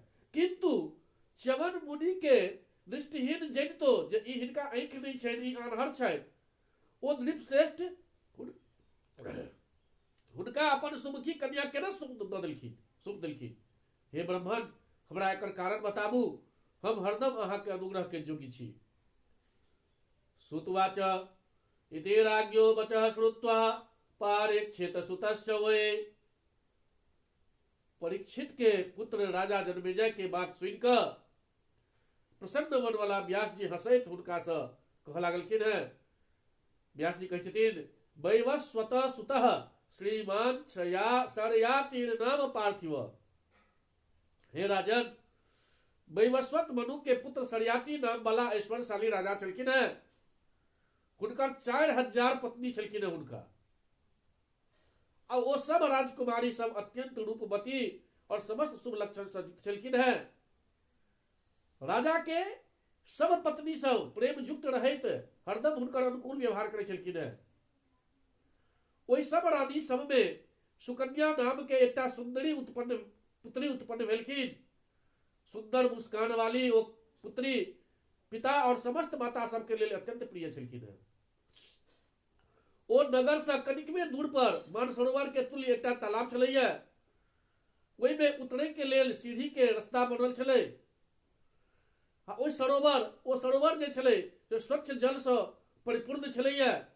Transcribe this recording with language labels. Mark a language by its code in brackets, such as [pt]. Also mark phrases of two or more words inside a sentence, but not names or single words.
[mai] किंतु च्यवन मुनि के दृष्टिहीन जनितो जे ई हिनका आंख नहीं छनि, ई आन्हर छथि, ओ नृपश्रेष्ठ हुनका अपन सुमुखी कन्या केना सौंप देलखिन? हे ब्राह्मण, हमरा एकर कारण बताबू, हम हरदम अहाँ के अनुग्रह के योग्य छी। [sa] सुतवाच इति राज्ञो वचः श्रुत्वा पारीक्षित सुतस्य वै। [mai] परीक्षित के पुत्र राजा जनमेजय के बात सुनिकऽ प्रसन्न मन वाला व्यास जी हंसैत हुनका से कह लागलखिन है। व्यास जी कहै छथिन, [sa] वैवस्वत सुतः श्रीमान शरयातीर्ण नाम पार्थिव। [mai] हे राजन, वैवस्वत मनु के पुत्र शरयाती नाम वाला ऐश्वर्यशाली राजा छलखिन है। हुनकर 4000 पत्नी छलखिन है हुनका, और वो सब राजकुमारी सब अत्यंत रूपवती और समस्त शुभ लक्षण से युक्त छलखिन है। राजा के सब पत्नी सब प्रेम युक्त रहैत हरदम हुनकर अनुकूल व्यवहार करै छलखिन है। ओहि सब रानी सब में सुकन्या नाम के एकटा सुंदरी पुत्री उत्पन्न भेलखिन। सुंदर मुस्कान वाली वो पुत्री पिता और समस्त माता सब के लिए अत्यंत प्रिय छलखिन है। ओ नगर से कनिकबे दूर पर मानसरोवर के तुल्य एकटा तालाब छलैया, ओहि में उतरै के लेल सीढ़ी के रास्ता बनल छलै। ओ सरोवर जे छलै से स्वच्छ जल से परिपूर्ण छलैया।